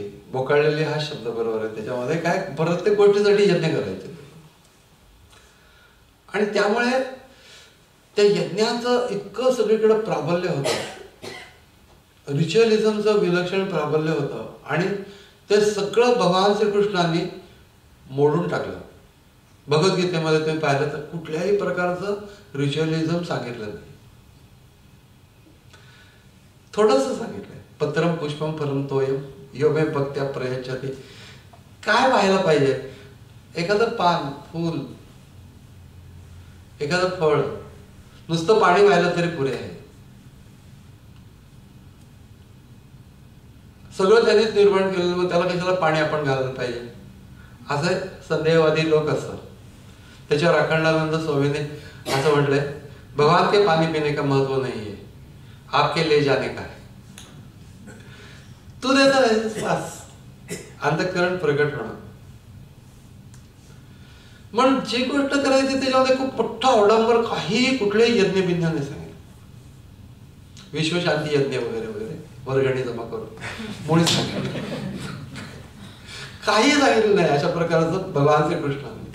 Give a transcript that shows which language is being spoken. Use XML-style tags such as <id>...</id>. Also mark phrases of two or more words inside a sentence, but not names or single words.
<mr>बोकाळलेली हा शब्द बरोबर आहे. त्याच्यामध्ये काय प्रत्येक गोष्टीसाठी यज्ञ करायचे, आणि त्यामुळे त्या यज्ञाचं इतकं सगळीकडे प्राबल्य होतं, रिच्युअलिझमचं विलक्षण प्राबल्य होतं, आणि ते सगळं भगवान श्रीकृष्णांनी मोडून टाकलं. भगवद्गीतेमध्ये तुम्ही पाहिलं तर कुठल्याही प्रकारचं रिच्युअलिझम सांगितलं नाही, थोडंसं सांगितलंय.</mr> <sa>पत्रम पुष्पम फलम तोयम यो मे भक्त्या प्रयच्छति.</sa> <mr>काय व्हायला पाहिजे? एखादं पान, फूल, एखादं फळ, नुसतं पाणी व्हायला तरी पुरे आहे. सगळं त्यांनीच निर्माण केलेलं, मग त्याला कशाला पाणी आपण घालायला पाहिजे, असे संदेहवादी लोक असतात. त्याच्यावर अखंडानंद स्वामीने असं म्हटलंय,</mr> <hi>भगवान के पानी पीने का महत्व नहीं है, आपके ले जाने का है.</hi> <mr>तू देता आहे श्वास, अंतःकरण प्रगट होणं. पण जी गोष्ट करायची त्याच्यामध्ये खूप मोठा अवडंबर, काही कुठलेही यज्ञ बिज्ञ नाही सांगितलं. विश्वशांती यज्ञ वगैरे वगैरे वर्गणी जमा करून मुळीच सांगितलं, काही सांगितलं नाही अशा प्रकारचं भगवान श्रीकृष्णांनी.</mr>